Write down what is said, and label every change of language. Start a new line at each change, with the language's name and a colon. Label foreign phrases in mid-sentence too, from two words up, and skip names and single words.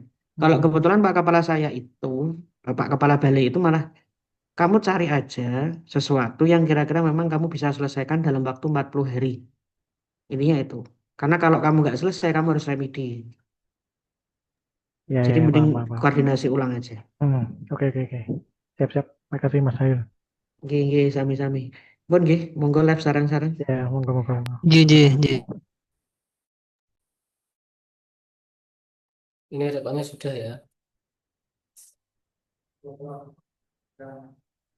Indonesian: Kalau kebetulan Pak Kepala saya itu, Pak Kepala Balai itu malah kamu cari aja sesuatu yang kira-kira memang kamu bisa selesaikan dalam waktu 40 hari. Ininya itu. Karena kalau kamu nggak selesai, kamu harus remedi. Ya, Jadi ya, mending paham. koordinasi ulang aja. Oke. Siap-siap. Makasih Mas Hayul.
Javanese: Nggih, sami-sami. Bon nggih, monggo live sarang-sarang. Ya, monggo.
Indonesian: Ini rekodnya sudah ya.